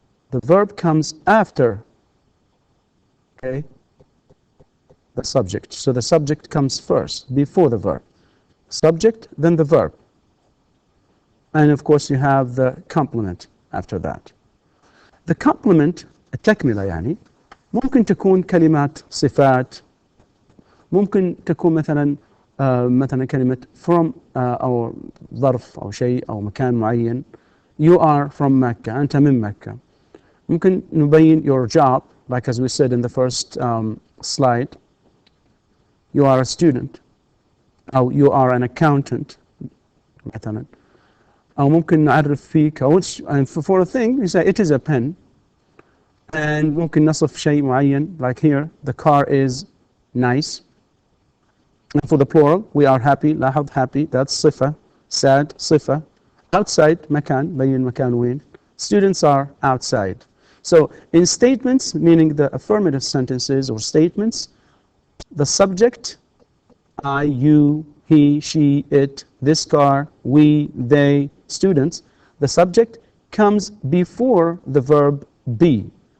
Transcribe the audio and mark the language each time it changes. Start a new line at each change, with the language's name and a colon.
English: The verb comes after, okay, the subject. So the subject comes first, before the verb. Subject, then the verb. And of course you have the complement after that. The complement,
Arabic: التكملة يعني, ممكن تكون كلمات صفات، ممكن تكون مثلا مثلا كلمة from أو ظرف أو شيء أو مكان معين.
English: You are from مكة.
Arabic: أنت من مكة. ممكن نبين
English: your job, like as we said in the first slide. You are a student. أو you are an accountant مثلا.
Arabic: أو ممكن نعرف فيك
English: and for a thing you say it is a pen. And
Arabic: ممكن نصف شيء معين,
English: like here the car is nice. And for the plural we are happy. لاحظ happy, that's صفة.
Arabic: Sad صفة. Outside مكان, بين مكان وين.
English: Students are outside. So in statements, meaning the affirmative sentences or statements, the subject, I, you, he, she, it, this car, we, they, students, the subject comes before the verb be.